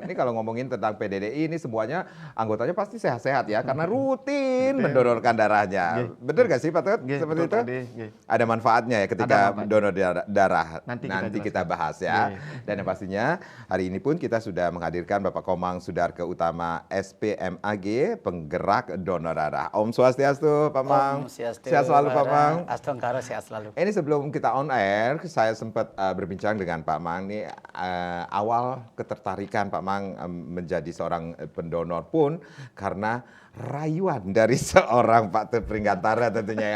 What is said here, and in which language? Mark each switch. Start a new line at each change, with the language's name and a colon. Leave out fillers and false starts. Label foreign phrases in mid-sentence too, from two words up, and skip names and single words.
Indonesian: Ini kalau ngomongin tentang PDDI, ini semuanya anggotanya pasti sehat-sehat ya, karena rutin mendonorkan darahnya. Bener gak sih Pak Ketut? Seperti itu? Ada manfaatnya ya ketika donor darah. Nanti kita bahas ya. Dan yang pastinya hari ini pun kita sudah menghadirkan Bapak Komang Sudarke Utama SPMAG, penggerak donor darah.
Balinese: Om Swastiastu,
Indonesian: Pak Mang. Swastiastu, Sehat selalu Pak Mang. Astongkara sehat selalu. Ini sebelum kita
English: on air,
Indonesian: saya sempat berbincang dengan Pak Mang. Ini awal ketertarikan Pak Mang menjadi seorang pendonor pun karena rayuan dari seorang Pak Ketut Pringgantara tentunya ya.